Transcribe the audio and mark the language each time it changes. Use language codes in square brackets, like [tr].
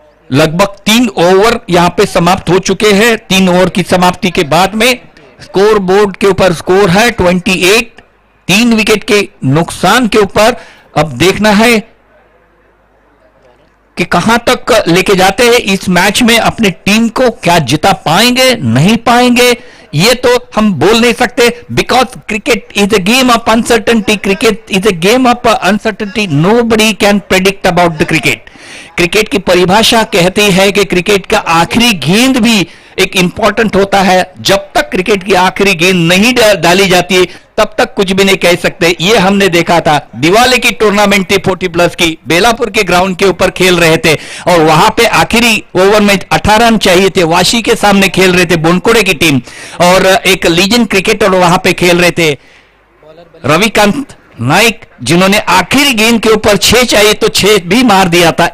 [hi] लगभग 3 ओवर यहां पे समाप्त हो चुके हैं. 3 ओवर की समाप्ति के बाद में स्कोर बोर्ड के ऊपर स्कोर है 28, 3 विकेट के नुकसान के ऊपर. अब देखना है कि कहां तक लेके जाते हैं इस मैच में अपने टीम को. क्या जिता पाएंगे, नहीं पाएंगे, ये तो हम बोल नहीं सकते, [en] Because cricket is a game of uncertainty. Cricket is a game of uncertainty. Nobody can predict about the cricket. [hi] Cricket की परिभाषा कहती है कि क्रिकेट का आखिरी गेंद भी एक इंपॉर्टेंट होता है. जब तक तक क्रिकेट की आखिरी गेंद नहीं डाली जाती तब तक कुछ भी नहीं कह सकते। ये हमने देखा था, दिवाली की टूर्नामेंट थी 40+ की, बेलापुर के ग्राउंड के ऊपर खेल रहे थे और वहां पे आखिरी ओवर में 18 रन चाहिए थे, वाशी के सामने खेल रहे थे बोनकोड़े की टीम, और एक लीजेंड क्रिकेटर वहां पे खेल रहे थे रविकांत नाइक, जिन्होंने आखिरी गेंद के ऊपर 6 चाहिए तो 6 भी मार दिया था।